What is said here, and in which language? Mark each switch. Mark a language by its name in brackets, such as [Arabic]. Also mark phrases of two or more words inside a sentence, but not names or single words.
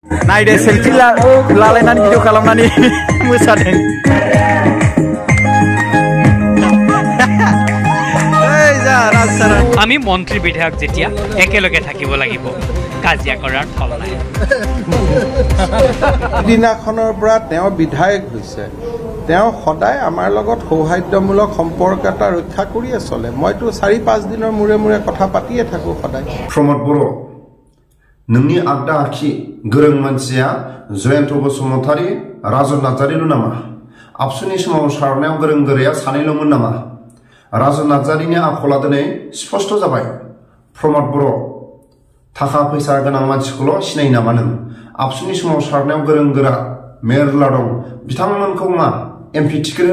[Bodo] नायदो सेलफि लालायनानै भिडिअ खालामनानै मोसादों [Assamese] আমি মন্ত্ৰী বিধায়ক যেতিয়া একেলগে থাকিব লাগিব কাজিয়া কৰাৰ ফল নাই দিনাখনৰ পৰা তেওঁ বিধায়ক হৈছে তেওঁ সদায় আমাৰ লগত সৌহাৰ্দ্যমূলক সম্পৰ্ক এটা ৰক্ষা কৰিয়ে চলে মইতো 4-5 দিনৰ মূৰে মূৰে কথা পাতিয়ে থাকো সদায় [Bodo] प्रमोद बर' नोंनि आगदा आखि गोरों मानसिया जयन्त बसुमतारी राजन नार्जारिल' नामा आबसुनि सोमावसारनायाव गोरों गोराया सानैल'मोन नामा राजन नार्जारिनि आखला दिनै स्पष्ट जाबाय प्रमोद बर' थाखा फैसा गोनां मानसिखौल' सिनायो नामा नों आबसुनि सोमावसारनायाव गोरों गोरा मेरला दं बिथांमोनखौ मा [English] MP ticket